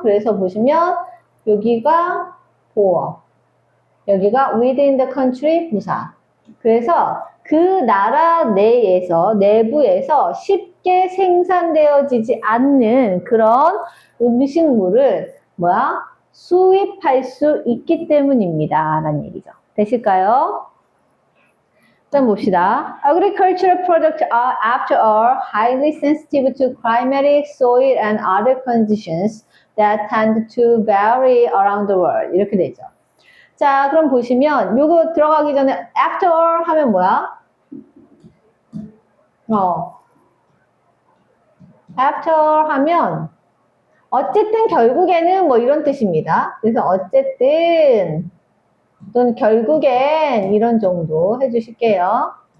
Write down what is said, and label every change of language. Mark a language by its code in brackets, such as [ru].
[ko] 그래서 보시면, 여기가 보어. 여기가 [en] within the country [ko] 부사. 그래서 그 나라 내부에서 쉽게 생산되어지지 않는 그런 음식물을 수입할 수 있기 때문입니다. 라는 얘기죠. 되실까요? 일단 봅시다. [en] Agricultural products are, after all, highly sensitive to climatic, soil, and other conditions that tend to vary around the world. [ko] 이렇게 되죠. 자, 그럼 보시면 요거 들어가기 전에 after all 하면 뭐야? after all 하면 어쨌든 결국에는 뭐 이런 뜻입니다. 그래서 어쨌든 또는 결국엔 이런 정도 해주실게요.